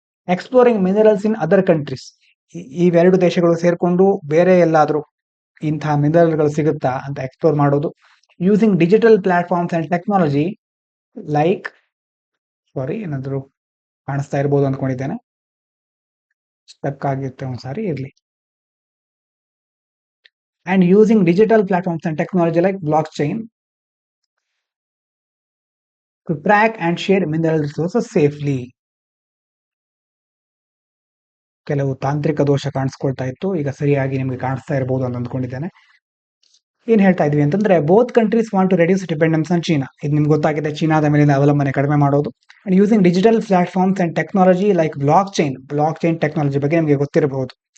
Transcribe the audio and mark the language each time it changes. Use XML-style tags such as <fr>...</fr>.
<en>Exploring minerals in other countries.</en> <kn>ಇವೆರಡು ದೇಶಗಳು ಸೇರ್ಕೊಂಡು ಬೇರೆ ಎಲ್ಲಾದ್ರೂ ಇಂತಹ ಮಿನರಲ್ಗಳು ಸಿಗುತ್ತಾ ಅಂತ ಎಕ್ಸ್ಪ್ಲೋರ್ ಮಾಡೋದು.</kn> <en>using digital platforms and technology like,</en> <kn>ಏನಾದ್ರು ಕಾಣಿಸ್ತಾ ಇರ್ಬೋದು ಅಂದ್ಕೊಂಡಿದ್ದೇನೆ, ಸ್ಟಕ್ ಆಗಿರುತ್ತೆ ಒಂದ್ಸಾರಿ, ಇರ್ಲಿ.</kn> <en>And using digital platforms and technology like blockchain to track and share mineral resources safely.</en> <kn>ಕೆಲವು ತಾಂತ್ರಿಕ ದೋಷ ಕಾಣಿಸ್ಕೊಳ್ತಾ ಇತ್ತು, ಈಗ ಸರಿಯಾಗಿ ನಿಮಗೆ ಕಾಣಿಸ್ತಾ ಇರಬಹುದು ಅಂತ ಅಂದ್ಕೊಂಡಿದ್ದೇನೆ. ಏನ್ ಹೇಳ್ತಾ ಇದ್ವಿ ಅಂತಂದ್ರೆ</kn> <en>Both countries want to reduce dependence on China.</en> <kn>ಇದು ನಿಮ್ಗೆ ಗೊತ್ತಾಗಿದೆ, ಚೀನಾದ ಮೇಲಿನ ಅವಲಂಬನೆ ಕಡಿಮೆ ಮಾಡೋದು.</kn> <en>and using digital platforms and technology like blockchain technology</en> <kn>ಬಗ್ಗೆ ನಿಮಗೆ ಗೊತ್ತಿರಬಹುದು.</kn>